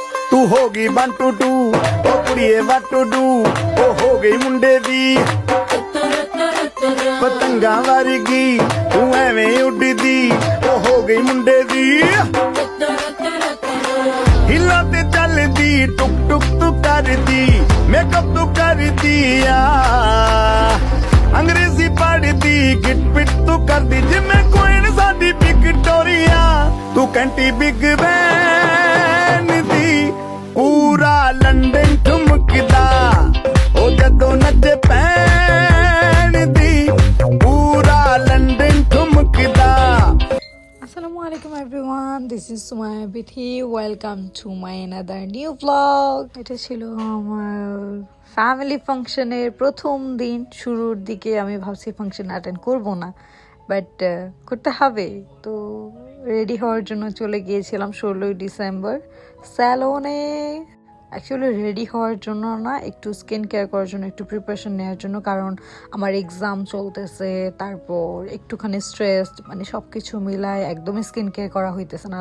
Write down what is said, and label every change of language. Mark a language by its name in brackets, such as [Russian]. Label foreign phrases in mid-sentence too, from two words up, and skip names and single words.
[Punjabi] ਤੂ ਹੋਗੀ 1 2 2 ਓ ਕੁੜੀਏ [English] what to do [Punjabi] ਓ ਹੋ ਗਈ ਮੁੰਡੇ ਦੀ ਪਤੰਗਾ ਵਰਗੀ ਤੂ ਐਵੇਂ ਉੱਡਦੀ ਓ ਹੋ ਗਈ ਮੁੰਡੇ ਦੀ ਹਿਲਾ ਤੇ ਚਲਦੀ ਟੁਕ ਟੁਕ ਤੂ ਕਰਦੀ ਮੇਕਅਪ ਤੂ ਕਰਦੀ ਅੰਗਰੇਜ਼ੀ ਪੜ੍ਹਦੀ ਗਿੱਟ ਪਿੱਟ ਤੂ ਕਰਦੀ ਜਿਮੇਂ ਕੁਈਨ ਸਾਡੀ ਵਿਕਟੋਰੀਆ ਤੂ ਕੰਟੀ ਬਿਗ ਬੈਨ ਦੀ ਪੂਰਾ ਲੰਦਨ ਠੁਮਕਦਾ ਓ ਜਦੋਂ ਨੱਚੇ ਪੈਨ ਦੀ ਪੂਰਾ ਲੰਦਨ ਠੁਮਕਦਾ। [English] Assalamualaikum everyone, this is Sumaya Bithi. Welcome to my another new vlog. [Bangla] এটা ছিল আমার [English] family function's [Bangla] প্রথম দিন। শুরুর দিকে আমি ভাবছি [English] function attend [Bangla] করব না, বাট করতে হবে, তো রেডি হওয়ার জন্য চলে গিয়েছিলাম 16ই ডিসেম্বর স্যালনে। অ্যাকচুয়ালি রেডি হওয়ার জন্য না, একটু [English] skin care [Bangla] করার জন্য, একটু প্রিপারেশন নেওয়ার জন্য, কারণ আমার এক্সাম চলতেছে, তারপর একটুখানি স্ট্রেস, মানে সব কিছু মিলায় একদমই [English] skin care [Bangla] করা হইতেছে না।